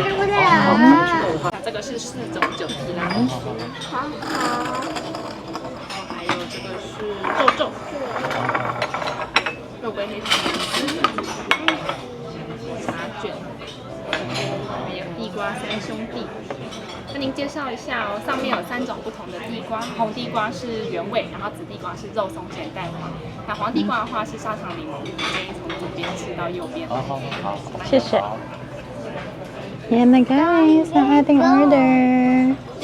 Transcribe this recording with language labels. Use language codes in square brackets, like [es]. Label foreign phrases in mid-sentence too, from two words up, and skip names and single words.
[zh] 这个是4种酒提拉米苏，还有这个是皱皱，肉桂黑糖茶卷，还有地瓜三兄弟。跟您介绍一下哦，上面有3种不同的地瓜，红地瓜是原味，然后紫地瓜是肉松咸蛋黄，那黄地瓜的话是砂糖柠檬，建议从左边吃到右边。好。谢谢. [tl] Yan na guys, ang ating order.